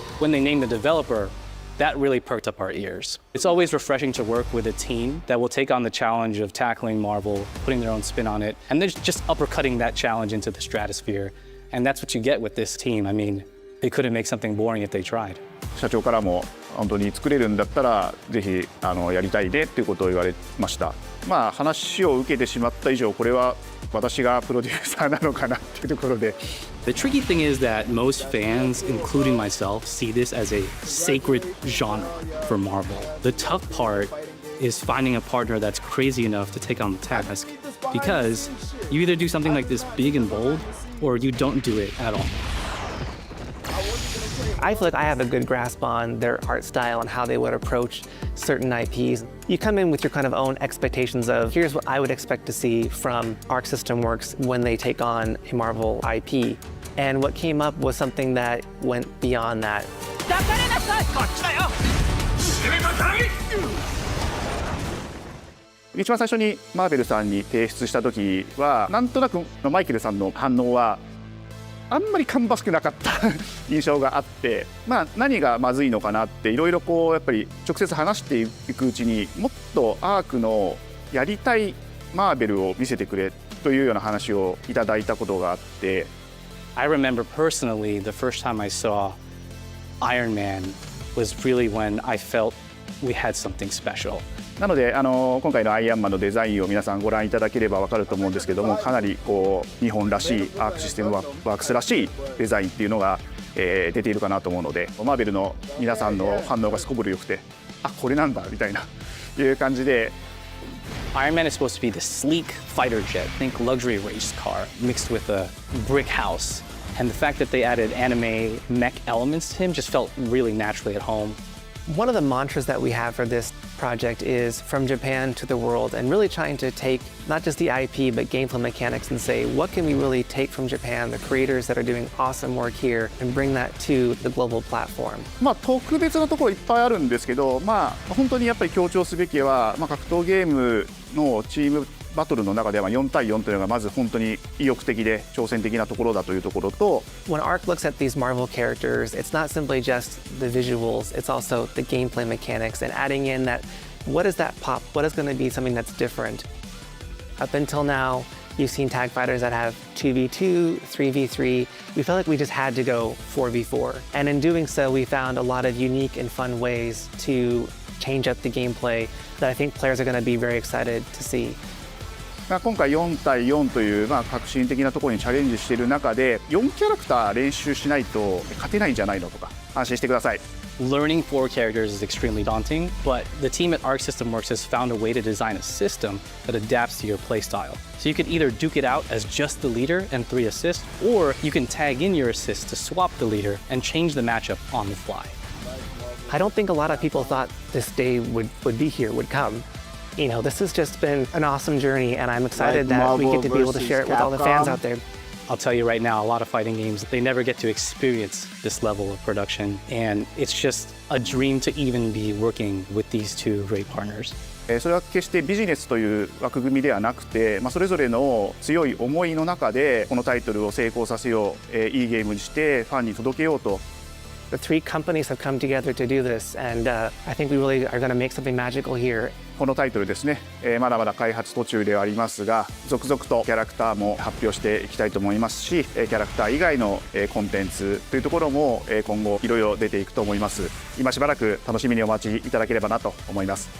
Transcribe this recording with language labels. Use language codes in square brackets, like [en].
[en] When they named the developer, that really perked up our ears. It's always refreshing to work with a team that will take on the challenge of tackling Marvel, putting their own spin on it, and then just uppercutting that challenge into the stratosphere. And that's what you get with this team. I mean, they couldn't make something boring if they tried. [ja] 社長からも本当に作れるんだったらぜひやりたいねっていうことを言われました。話を受けてしまった以上これは私がプロデューサーなのかなっていうところで。 [en] The tricky thing is that most fans, including myself, see this as a sacred genre for Marvel. The tough part is finding a partner that's crazy enough to take on the task, because you either do something like this big and bold or you don't do it at all. I feel like I have a good grasp on their art style and how they would approach certain IPs. You come in with your kind of own expectations of, here's what I would expect to see from Arc System Works when they take on a Marvel IP. And what came up was something that went beyond that. [ja] 一番最初にマーベルさんに提出した時はなんとなくマイケルさんの反応はあんまり芳しくなかった印象があって、何がまずいのかなっていろいろやっぱり直接話していくうちにもっとアークのやりたいマーベルを見せてくれというような話をいただいたことがあって。 [en] I remember personally the first time I saw Iron Man was really when I felt we had something special. [ja] なので今回のアイアンマンのデザインを皆さんご覧いただければ分かると思うんですけども、かなり日本らしいアークシステムワークスらしいデザインっていうのが、出ているかなと思うので、マーベルの皆さんの反応がすこぶる良くて、これなんだみたいないう感じで。 [en] Iron Man is supposed to be the sleek fighter jet, think luxury race car mixed with a brick house. And the fact that they added anime mech elements to him just felt really naturally at home. One of the mantras that we have for this project is from Japan to the world, and really trying to take not just the IP but gameplay mechanics and say, what can we really take from Japan, the creators that are doing awesome work here, and bring that to the global platform. [ja] 特別なところいっぱいあるんですけど、本当にやっぱり強調すべきは、格闘ゲームのチームバトルの中では4対4というのがまず本当に意欲的で挑戦的なところだというところと。 [en] When Arc looks at these Marvel characters, it's not simply just the visuals, it's also the gameplay mechanics and adding in that, what is that pop? What is going to be something that's different? Up until now, you've seen tag fighters that have 2v2, 3v3. We felt like we just had to go 4v4. And in doing so, we found a lot of unique and fun ways to change up the gameplay that I think players are going to be very excited to see. [ja] 今回4対4という革新的なところにチャレンジしている中で4キャラクター練習しないと勝てないんじゃないのとか安心してください。 [en] Learning 4 characters is extremely daunting, but the team at Arc System Works has found a way to design a system that adapts to your playstyle. So you could either duke it out as just the leader and 3 assists, or you can tag in your assists to swap the leader and change the matchup on the fly. I don't think a lot of people thought this day would be here, would come. This has just been an awesome journey, and I'm excited that we get to be able to share it with all the fans out there. I'll tell you right now, a lot of fighting games, they never get to experience this level of production. And it's just a dream to even be working with these two great partners. [ja] それは決してビジネスという枠組みではなくて、それぞれの強い思いの中でこのタイトルを成功させよう、いいゲームにしてファンに届けようと。 [en] The three companies have come together to do this, and I think we really are going to make something magical here. [ja] このタイトルですね、まだまだ開発途中ではありますが、続々とキャラクターも発表していきたいと思いますし、キャラクター以外のコンテンツというところも今後いろいろ出ていくと思います。今しばらく楽しみにお待ちいただければなと思います。